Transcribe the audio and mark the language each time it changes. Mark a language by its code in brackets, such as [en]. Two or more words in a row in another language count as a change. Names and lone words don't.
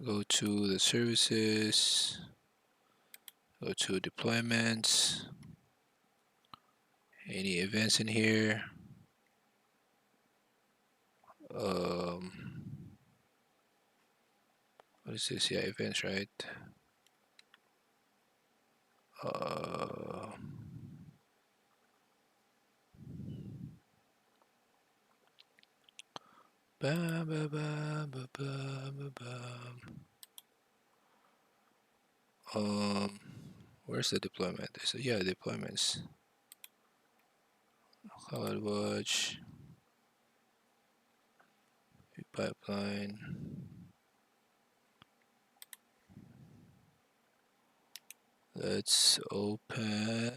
[en] Go to the services, go to deployments, any events in here. What is this? Yeah, events, right? Uh, ba, ba, ba, ba, ba, ba, ba. Where's the deployment? Yeah, deployments. CloudWatch, pipeline. Let's open.